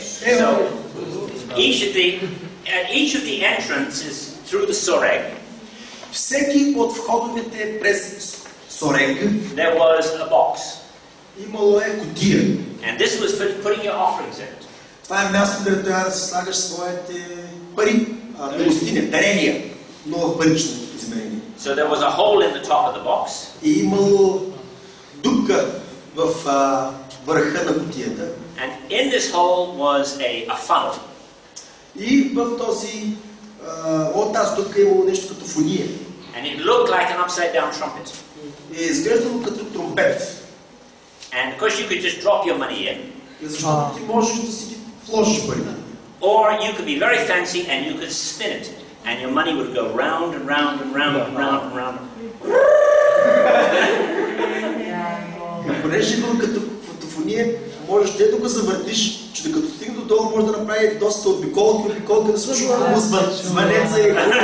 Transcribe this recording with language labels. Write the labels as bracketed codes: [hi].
[en] So, each of the entrances through the soreg, [bg] Всеки от входовете през Сорег, [en] there was a box. [bg] Имало е кутия. [en] And this was for putting your offerings in it. [bg] Това е място, където трябва да се слагаш своите пари, милостиня, дарения, но в парично измерение. [en] So there was a hole in the top of the box. [bg] И имало дупка в върха на кутията. [en] And in this hole was a funnel. [bg] И в този от тази дупка имало нещо като фуния. [en] And it looked like an upside down trumpet. [bg] И изглеждало като тромпет. [en] And of course you could just drop your money in. [bg] Защото ти можеш да си ги вложиш пари. [en] Or you could be very fancy and you could spin it. And your money would go round and round and round and round and round. [bg] И понеже е било като фотофония, можеш те да го завъртиш, че докато стигне до долу може да направи доста обиколка да се чува звънеца и...